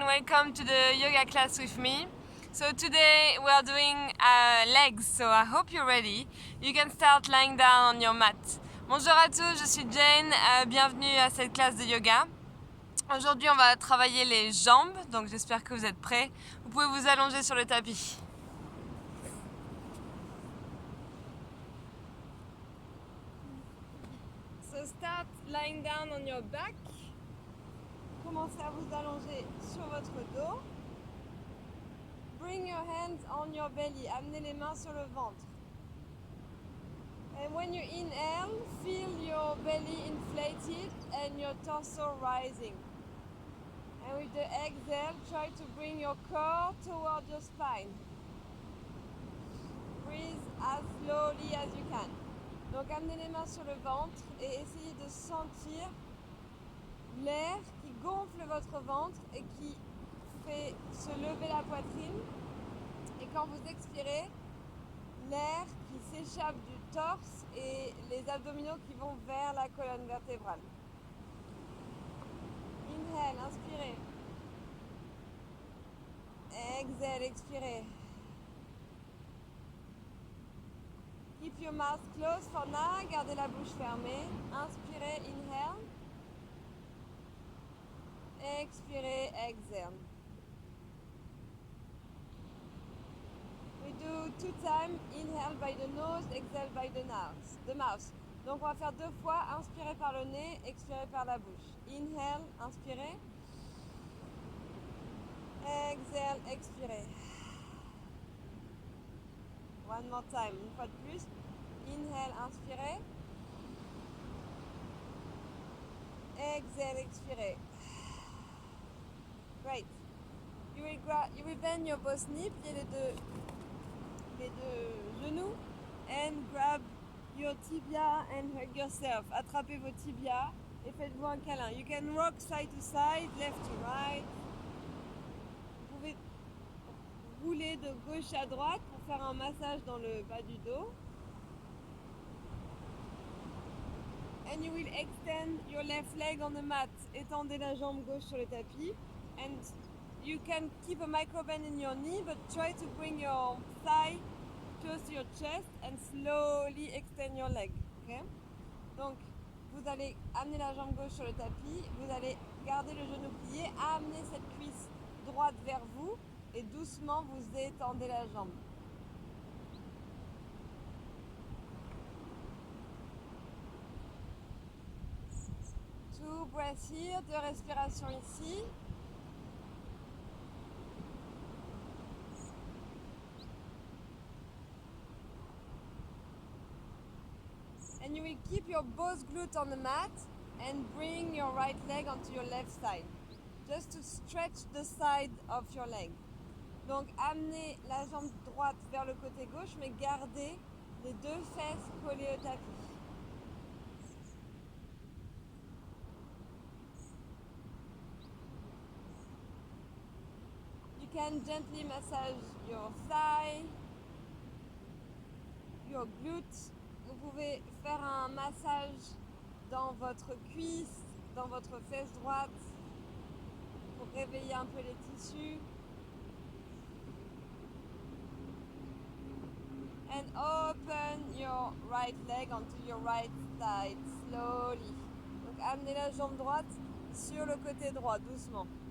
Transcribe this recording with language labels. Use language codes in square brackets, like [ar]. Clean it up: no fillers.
[en] Welcome to the yoga class with me. So today we are doing legs, so I hope you're ready. You can start lying down on your mat. [fr] Bonjour à tous, je suis Jane. Bienvenue à cette classe de yoga. Aujourd'hui on va travailler les jambes, donc j'espère que vous êtes prêts. Vous pouvez vous allonger sur le tapis. [en] So start lying down on your back. [fr] Commencez à vous allonger sur votre dos. [en] Bring your hands on your belly. [fr] Amenez les mains sur le ventre. [en] And when you inhale, feel your belly inflated and your torso rising. And with the exhale, try to bring your core toward your spine. Breathe as slowly as you can. [fr] Donc amenez les mains sur le ventre et essayez de sentir l'air qui gonfle votre ventre et qui fait se lever la poitrine. Et quand vous expirez, l'air qui s'échappe du torse et les abdominaux qui vont vers la colonne vertébrale. [en] Inhale, [fr] inspirez. [en] Exhale, [fr] expirez. [en] Keep your mouth closed for now. [fr] Gardez la bouche fermée. Inspirez, [en] inhale. [fr] Expirez, [en] exhale. We do 2 times. Inhale by the nose, exhale by the mouth. [fr] Donc on va faire 2 fois. Inspirez par le nez, expirez par la bouche. [en] Inhale, [fr] inspirez. Exhale, expirez. [en] One more time, [fr] une fois de plus. [en] Inhale, [fr] inspirez. [en] Exhale, [fr] expirez. [en] Great. You will bend your both knees, [fr] pliez les deux genoux, [en] and grab your tibia and hug yourself. [fr] Attrapez vos tibias et faites-vous un câlin. [en] You can rock side to side, left to right. [fr] Vous pouvez rouler de gauche à droite pour faire un massage dans le bas du dos. [en] And you will extend your left leg on the mat. [fr] Étendez la jambe gauche sur le tapis. [en] And you can keep a micro bend in your knee, but try to bring your thigh close to your chest and slowly extend your leg. Okay? [fr] Donc, vous allez amener la jambe gauche sur le tapis. Vous allez garder le genou plié, amener cette cuisse droite vers vous et doucement vous étendez la jambe. [en] 2 breaths here, 2 [fr] respirations ici. [en] And you will keep your both glutes on the mat and bring your right leg onto your left side. Just to stretch the side of your leg. [fr] Donc amenez la jambe droite vers le côté gauche, mais gardez les 2 fesses collées au tapis. [en] You can gently massage your thigh, your glutes. [fr] Vous pouvez faire un massage dans votre cuisse, dans votre fesse droite pour réveiller un peu les tissus. [en] And open your right leg onto your right side slowly. [fr] Donc amenez la jambe droite sur le côté droit, doucement.